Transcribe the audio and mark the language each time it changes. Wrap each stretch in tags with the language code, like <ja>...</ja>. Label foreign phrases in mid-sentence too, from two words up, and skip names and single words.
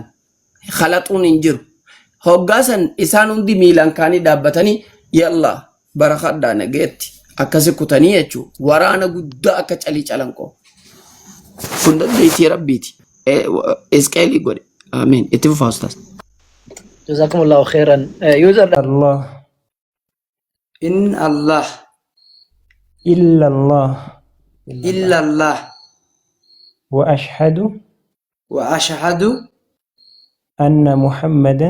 <om>Khalaxuun hin jiru. Hoggaasan isaan hundi miilaan kaanii dhaabbatanii yalla barakadhaa nageetti akkasi kutanii jechuudha. Waraana guddaa akka calii calanqoo. Kun dandeettii rabbiiti. Isqeelii godhe. Amiin. Itti fufaa ustaas.</om> <ar>جزاكم الله خيرا يوزر الله إن الله إلا الله إلا الله وأشهد وأشهد أن محمدا</ar>